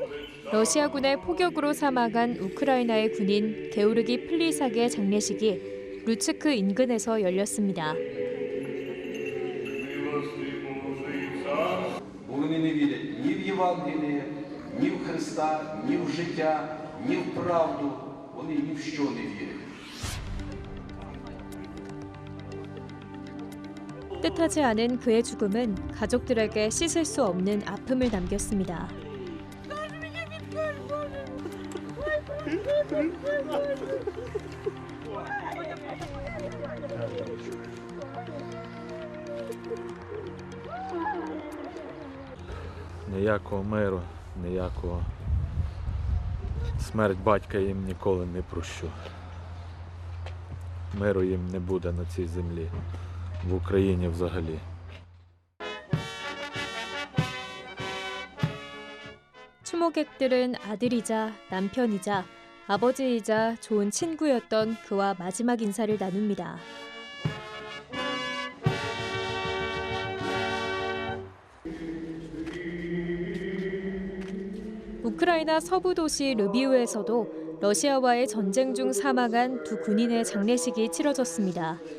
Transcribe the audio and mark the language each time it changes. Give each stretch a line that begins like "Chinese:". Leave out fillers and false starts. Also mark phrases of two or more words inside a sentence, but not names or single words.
Korean: 러시아군의 포격으로 사망한 우크라이나의 군인 게오르기 플리삭의 장례식이 루츠크 인근에서 열렸습니다.
Ukrainian: Вони не вірять ні в Євангеліє, ні в Христа, ні в життя, ні в правду. Вони ні в що не вірять.
Korean: 뜻하지 않은 그의 죽음은 가족들에게 씻을 수 없는 아픔을 남겼습니다.
Ukrainian: Ніякого миру, ніякого смерть батька їм ніколи не прощу. Миру їм не буде на цій землі, в Україні взагалі.
Korean: 추모객들은 아들이자 남편이자 아버지이자 좋은 친구였던 그와 마지막 인사를 나눕니다. 우크라이나 서부 도시 르비우에서도 러시아와의 전쟁 중 사망한 두 군인의 장례식이 치러졌습니다.